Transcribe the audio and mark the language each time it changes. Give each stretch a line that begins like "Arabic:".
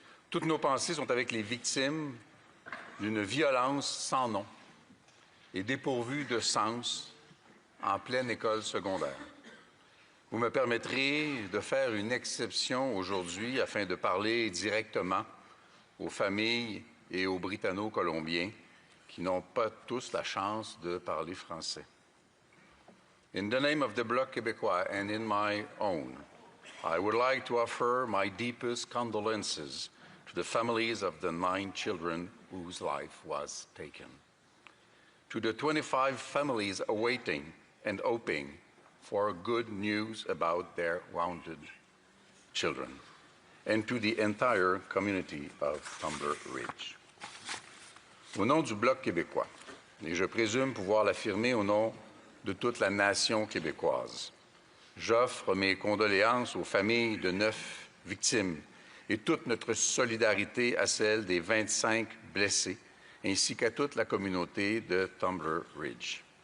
French: Toutes nos pensées sont avec les victimes d'une violence sans nom et dépourvue de sens en pleine école secondaire. Vous me permettrez de faire une exception aujourd'hui afin de parler directement aux familles et aux Britanno-Colombiens qui n'ont pas tous la chance de parler français.
English: In the name of the Bloc Québécois and in my own, I would like to offer my deepest condolences to the families of the 9 children whose life was taken. To the 25 families awaiting and hoping for good news about their wounded children, and to the entire community of Tumbler Ridge.
French: Au nom du Bloc québécois, et je présume pouvoir l'affirmer au nom de toute la nation québécoise, j'offre mes condoléances aux familles de 9 victimes et toute notre solidarité à celles des 25 blessés, ainsi qu'à toute la communauté de Tumbler Ridge.